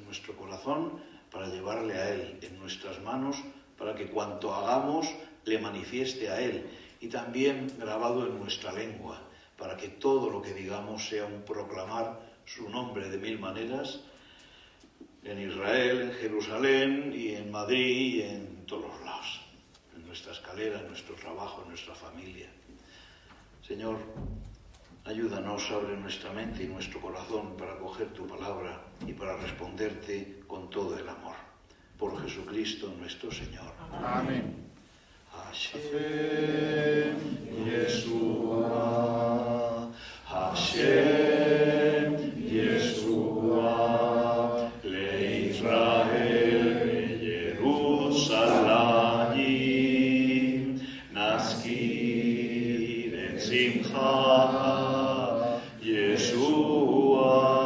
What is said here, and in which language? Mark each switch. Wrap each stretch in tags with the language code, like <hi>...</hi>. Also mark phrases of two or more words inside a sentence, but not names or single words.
<es>nuestro corazón, para llevarle a Él, en nuestras manos, para que cuanto hagamos le manifieste a Él, y también grabado en nuestra lengua, para que todo lo que digamos sea un proclamar su nombre de mil maneras, en Israel, en Jerusalén y en Madrid y en todos los lados, en nuestra escalera, en nuestro trabajo, en nuestra familia. Señor, ayúdanos, abre nuestra mente y nuestro corazón para acoger tu palabra y para responderte con todo el amor. Por Jesucristo nuestro Señor. Amén.</es> <he>השם ישוע, השם ישוע, לישראל ירושלים, נזכיר את שמחה, ישוע,</he>